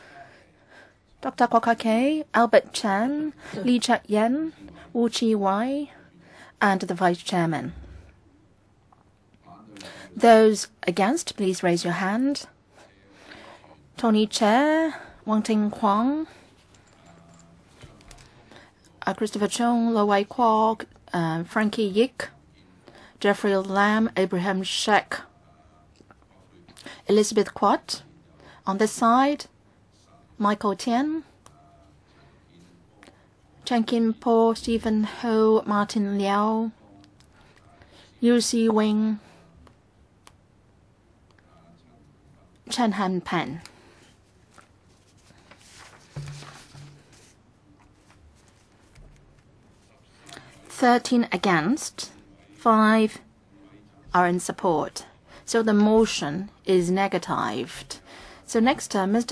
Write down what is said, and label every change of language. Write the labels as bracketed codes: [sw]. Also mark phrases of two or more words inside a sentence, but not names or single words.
[en] Dr. Kwok Kai-kai, Albert Chan, Lee Chak-yen, Wu Chi-wai, and the Vice Chairman. Those against, please raise your hand. Tony Chair, Wang Ting-kwang, Christopher Chung, Lo Wai Kwok, Frankie Yik, Jeffrey Lam, Abraham Sheck, Elizabeth Quat. On this side, Michael Tian, Chen Kim Po, Stephen Ho, Martin Liao, Yu Si Wing, Chen Han Pen. Thirteen against, 5 are in support. So the motion is negatived. So next, Mr.